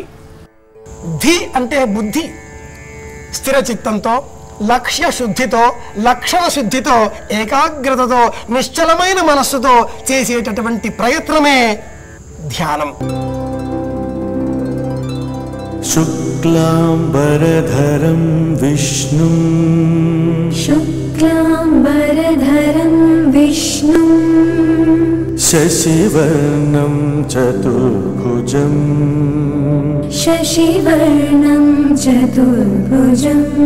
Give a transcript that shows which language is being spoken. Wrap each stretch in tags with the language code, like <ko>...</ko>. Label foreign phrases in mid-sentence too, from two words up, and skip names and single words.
<te>ధి అంటే బుద్ధి, స్థిర చిత్తంతో, లక్ష్య శుద్ధితో, లక్షణ శుద్ధితో, ఏకాగ్రతతో, నిశ్చలమైన మనస్సుతో చేసేటటువంటి ప్రయత్నమే ధ్యానం.</te> <sa>शुक्लाम्बरधरं विष्णुं शुक्लाम्बरधरं विष्णुं शशिवर्णं चतुर्भुजं शशिवर्णं चतुर्भुजं</sa>